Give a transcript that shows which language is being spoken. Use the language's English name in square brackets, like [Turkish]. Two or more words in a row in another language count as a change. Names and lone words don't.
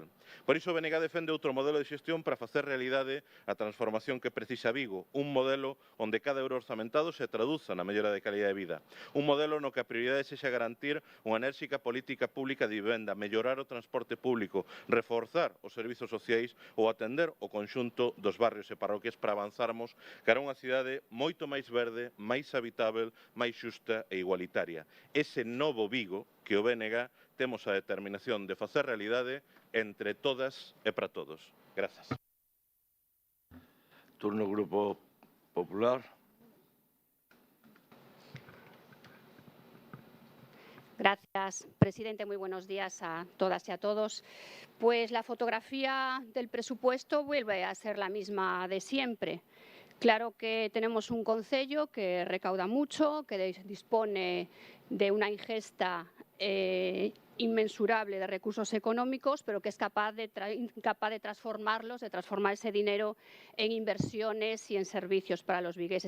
[Galician] Por iso, BNG defende outro modelo de xestión para facer realidade a transformación que precisa Vigo, un modelo onde cada euro orzamentado se traduza na mellora de calidad de vida, un modelo no que a prioridade sexa garantir unha enérxica política pública de vivenda, mellorar o transporte público, reforzar os servizos sociais ou atender o conxunto dos barrios e parroquias para avanzarmos cara a unha cidade moito máis verde, máis habitável, máis xusta e igualitaria. Ese novo Vigo que o BNG temos a determinación de facer realidade entre todas e para todos. Grazas. Turno Grupo Popular. [Spanish] Gracias, presidente. Muy buenos días a todas y a todos. Pues la fotografía del presupuesto vuelve a ser la misma de siempre. Claro que tenemos un concello que recauda mucho, que dispone de una ingesta inmensurable de recursos económicos, pero que es capaz de transformarlos, de transformar ese dinero en inversiones y en servicios para los vigueses.